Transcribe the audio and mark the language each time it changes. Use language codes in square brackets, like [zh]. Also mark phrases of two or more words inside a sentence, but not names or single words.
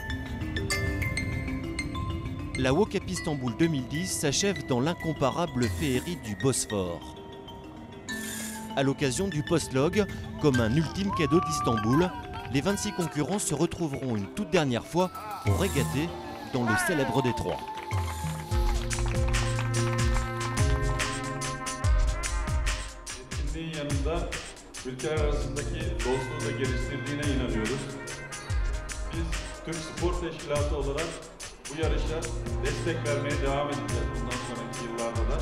[fr] La WOCAP Istanbul 2010 s'achève dans l'incomparable féerie du Bosphore. À l'occasion du post-log, comme un ultime cadeau d'Istanbul, les 26 concurrents se retrouveront une toute dernière fois pour régater dans le célèbre détroit. [tr] Etkinliğin yanında ülkeler arasındaki dostluğu da geliştirdiğine inanıyoruz. Biz Türk Spor Teşkilatı olarak bu yarışa destek vermeye devam edeceğiz bundan sonraki yıllarda da.